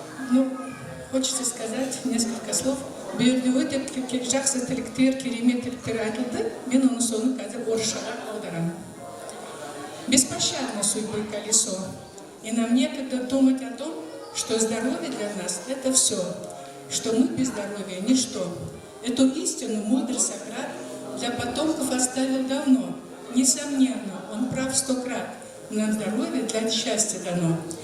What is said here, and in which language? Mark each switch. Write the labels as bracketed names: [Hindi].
[Russian] Ну, хочется сказать несколько слов. [Kazakh] Бұйырды өте жақсы тіліктер, керемет тіліктер айтылды. Мен оны соны қазір орысшаға аударамын. [Russian] Беспощадно судьбы колесо. И нам некогда думать о том, что здоровье для нас – это все, что мы без здоровья – ничто. Эту истину мудрый Сократ для потомков оставил давно. Несомненно, он прав 100 крат. Нам здоровье для счастья дано.